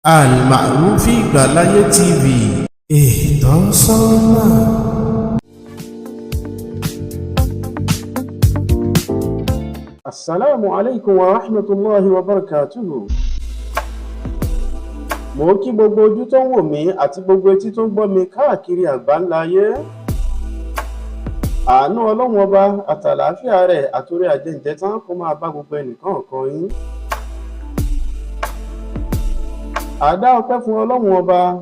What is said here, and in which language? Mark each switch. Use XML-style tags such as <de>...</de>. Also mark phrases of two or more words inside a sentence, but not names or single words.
<yo>Al-Ma'rufi Ìgbàláyé TV Itosona.</yo> <ar>السلام عليكم ورحمة الله وبركاته.</ar> <yo>Mo kí gbogbo ojú tó ń wò mí àti gbogbo etí tó ń gbọ́ mi káàkiri àgbáńláyé. Àánú Ọlọ́run ọba àtàlàáfíà rẹ̀ àtòrí àjẹǹjẹ tán kó máa bá gbogbo ẹnìkọ̀ọ̀kan yín. Àdá ọpẹ́ fún Ọlọ́run ọba.</yo>